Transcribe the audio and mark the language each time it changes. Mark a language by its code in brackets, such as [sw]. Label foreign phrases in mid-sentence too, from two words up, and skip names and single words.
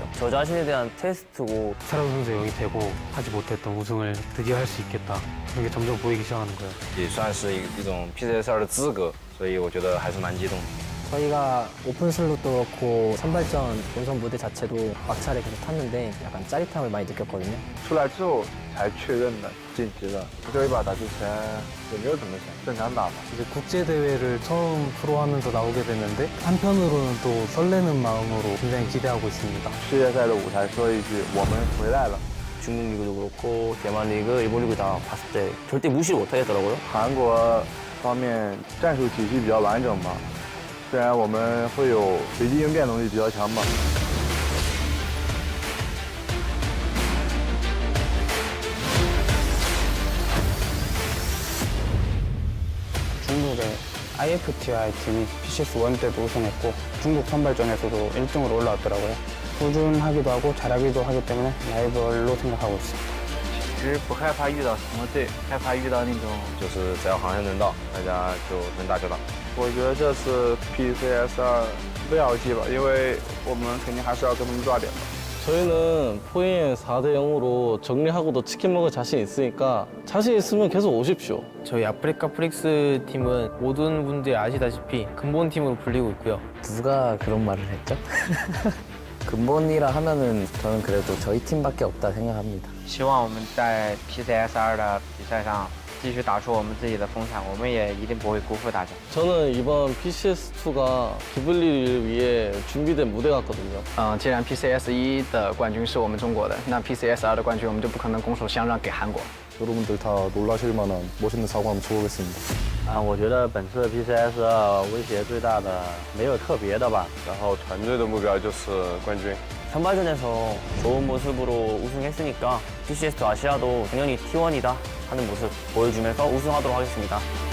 [ko] 저 자신에 대한 테스트고 새로운 선수 영입되고 하지 못했던 우승을 드디어 할 수 있겠다. 그런 게 점점 보이기 시작하는 거예요. [zh] 也算是一种 PCS2 的资格，所以我觉得还是蛮激动的。 [ko] 저희가 오픈 슬롯도 그렇고 선발전 본선 무대 자체도 막차를 계속 탔는데 약간 짜릿함을 많이 느꼈거든요. [zh] 出来之后才确认的晋级了。这一把打之前也没有怎么想，正常打嘛。 [ko] 이제 국제 대회를 처음 프로하면서 나오게 됐는데 한편으로는 또 설레는 마음으로 굉장히 기대하고 있습니다. [zh] 世界赛的舞台说一句我们回来了。 [ko] 중국 리그도 그렇고 대만 리그, 일본 리그 다 봤을 때 절대 무시를 못 하겠더라고요. [zh] 韩国方面战术体系比较完整嘛，虽然我们会有随机应变能力比较强嘛。 [ko] 중국의 IFTI 팀이 PCS1 때도 우승했고 중국 선발전에서도 1등으로 올라왔더라고요. 꾸준하기도 하고 잘하기도 하기 때문에 라이벌로 생각하고 있습니다. [zh] 其实不害怕遇到什么队，害怕遇到那种就是只要航线能到，大家就能打就打。我觉得这次 PCS2 6-2吧，因为我们肯定还是要跟他们抓点的。 [ko] 저희는 포인 4대 0으로 정리하고도 치킨 먹을 자신 있으니까 자신 있으면 계속 오십시오. 저희 아프리카 프릭스 팀은 모든 분들이 아시다시피 근본 팀으로 불리고 있고요. 누가 그런 말을 했죠? 근본이라 하면은 저는 그래도 저희 팀밖에 없다 생각합니다. [zh] 希望我们在 PCS2 的比赛上继续打出我们自己的风采，我们也一定不会辜负大家。 [ko] 저는 이번 PCS2가 기블리를 위해 준비된 무대 같거든요. [zh] 既然 PCS1 的冠军是我们中国的，那 PCS2 的冠军我们就不可能拱手相让给韩国。 [ko] 여러분들 다 놀라실 만한 멋있는 사고 한번 쳐보겠습니다. [zh] 我觉得本次 PCS2 威胁最大的没有特别的吧。然后团队的目标就是冠军。 [ko] 선발전에서 좋은 모습으로 우승했으니까 PCS2 아시아도 당연히 T1이다 하는 모습 보여주면서 우승하도록 하겠습니다.